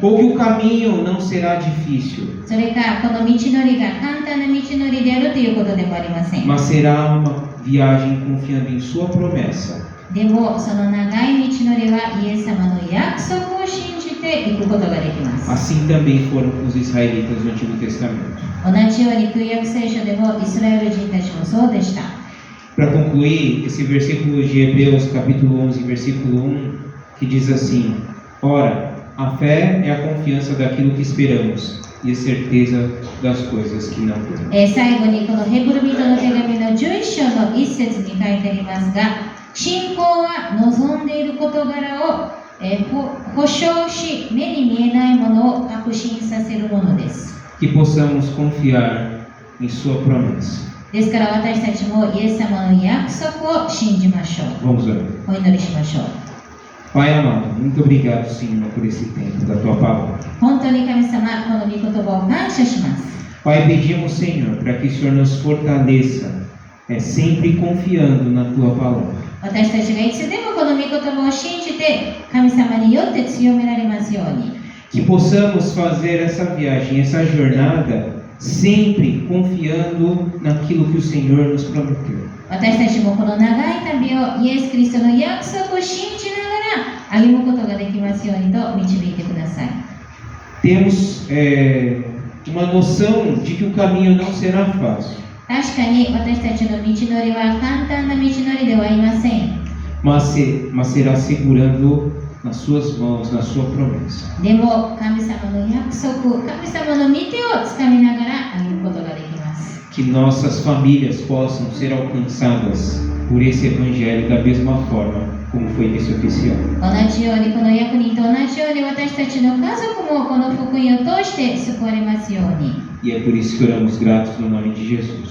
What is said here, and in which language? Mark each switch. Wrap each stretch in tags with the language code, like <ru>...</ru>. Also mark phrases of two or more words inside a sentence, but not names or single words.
<pt>Ou que o caminho não será difícil,</pt> <ja>それかこの道のりが簡単な道のりであるということでもありません。</ja> <pt>mas será uma viagem confiando em sua promessa.</pt> <ja>でもその長い道のりはイエス様の約束を信じていくことができます。</ja> <pt>Assim também foram com os israelitas do Antigo Testamento.</pt> <ja>同じように旧約聖書でもイスラエル人たちもそうでした。</ja> <pt>Para concluir, esse versículo de Hebreus, capítulo 11, versículo 1, que diz assim: Ora, a fé é a confiança daquilo que esperamos e a certeza das coisas que não vemos.</pt> <ja>最後にこのヘブル人の手紙の11章の1節に書いてありますが、信仰は望んでいる事柄を保証し、目に見えないものを確信させるものです。</ja> <pt>Que possamos confiar em sua promessa.</pt> <ja>ですから私たちもイエス様の約束を信じましょう。</ja> <pt>Vamos orar.</pt> <ja>お祈りしましょう。</ja> <pt>Pai amado, muito obrigado, Senhor, por esse tempo da tua palavra.</pt> <ja>本当に神様、この御言葉を感謝します。</ja> <pt>Pai, pedimos, Senhor, para que o Senhor nos fortaleça, sempre confiando na tua palavra.</pt> <ja>私たちがいつでもこの御言葉を信じて神様によって強められますように。</ja> <pt>Que possamos fazer essa viagem, essa jornada, sempre confiando naquilo que o Senhor nos prometeu.</pt> <ja>私たちもこの長い旅をイエス・キリストの約束を信じながら歩むことができますようにと導いてください。</ja> <pt>Temos uma noção de que o caminho não será fácil,</pt> <ja>確かに私たちの道のりは簡単な道のりではありません。</ja> <pt>mas será segurando nas suas mãos, na sua promessa.</pt> <ja>でも神様の約束、神様の御手をつかみながら歩むことができます。</ja> <pt>Que nossas famílias possam ser alcançadas por esse evangelho da mesma forma como foi nesse oficial.</pt> <ja>同じようにこの役人と同じように私たちの家族もこの福音を通して救われますように。</ja> <pt>E é por isso que oramos gratos no nome de Jesus.</pt>